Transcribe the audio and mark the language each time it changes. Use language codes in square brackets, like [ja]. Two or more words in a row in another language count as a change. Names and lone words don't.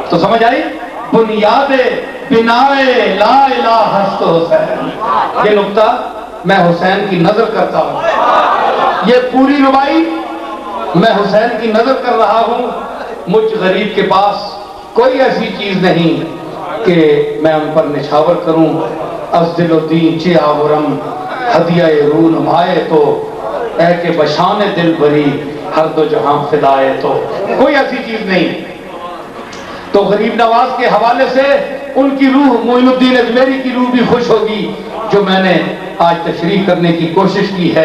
[ur] تو سمجھ آئی [fa] بنیاد بنائے [ar] لا الہ [fa] ہست حسین. [ur] یہ نقطہ میں حسین کی نظر کرتا ہوں. یہ پوری ربائی میں حسین کی نظر کر رہا ہوں. مجھ غریب کے پاس کوئی ایسی چیز نہیں کہ میں ان پر نچھاور کروں. [fa] از دل و دین چے آورم ہدیہ رو نمائے تو اے کہ بشان دل بری ہر دو جہاں فدائے تو [ur] کوئی ایسی چیز نہیں. تو تو غریب نواز کے حوالے سے ان کی روح معین الدین اجمیری کی روح بھی خوش ہوگی جو میں نے آج تشریح کرنے کی کوشش کی ہے.